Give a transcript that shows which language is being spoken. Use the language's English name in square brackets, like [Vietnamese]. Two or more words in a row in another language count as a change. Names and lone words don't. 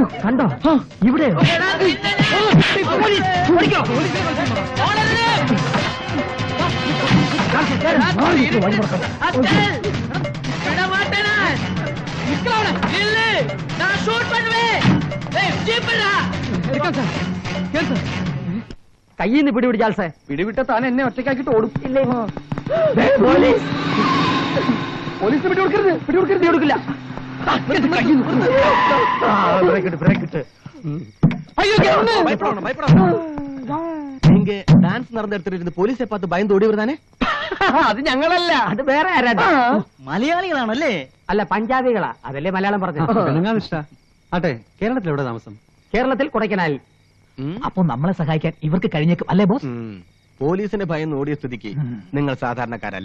[Malayalam] കണ്ടോ? ഇവിടെ കയ്യിൽ നിന്ന് പിടിപിടി ചാൾസേ. പിടിവിട്ട താൻ എന്നെ ഒറ്റയ്ക്കാക്കിട്ട് ഓടും. പോലീസ് പോലീസിന് പിടികൊടുക്കരുത്, പിടികൊടുക്കരുത്, കൊടുക്കില്ല. [Tamil] டான்ஸ் நடந்த இடத்துல இருந்து போலீஸை பார்த்து பயந்து ஓடி வருதானே? [Malayalam] അത് ഞങ്ങളല്ല, അത് വേറെ ആരാ? മലയാളികളാണല്ലേ? അല്ല, പഞ്ചാബികളാ. അതല്ലേ മലയാളം പറഞ്ഞു. ആട്ടെ, കേരളത്തിൽ എവിടെ താമസം? കേരളത്തിൽ കൊടൈക്കനാലിൽ. അപ്പൊ നമ്മളെ സഹായിക്കാൻ ഇവർക്ക് കഴിഞ്ഞേക്കും അല്ലേ ബോസ്? പോലീസിന്റെ ഭയം ഓടിയ സ്ഥിതിക്ക് നിങ്ങൾ സാധാരണക്കാരല്ല.